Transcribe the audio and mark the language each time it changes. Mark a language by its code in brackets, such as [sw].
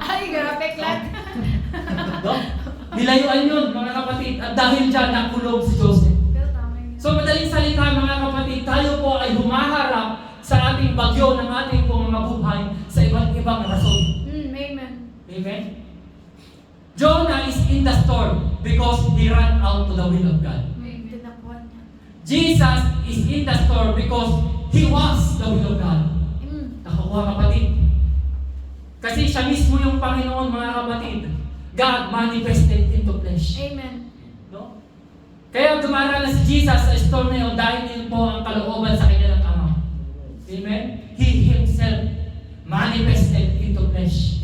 [tl] Ay, grabe, klat. No? Nilayuan yun, mga kapatid, at dahil dyan, nakulong si Joseph. Pero tama yun. So, madaling salita, mga kapatid, tayo po ay humaharap sa ating bagyo ng ating pong mga buhay sa iba't ibang rason. Amen. Amen? [en] Jonah is in the storm because he ran out to the will of God. [tl] Tinapuan niya. [en] Jesus is in the storm because he was the will of God. [tl] Nakakuha, kapatid. Kasi siya mismo yung Panginoon, mga kapatid. [en] God manifested into flesh. Amen. No? [tl] Kaya dumara na si Jesus sa storm na yun dahil yun po ang kalooban sa kanya ng Ama. Amen? [en] He himself manifested into flesh.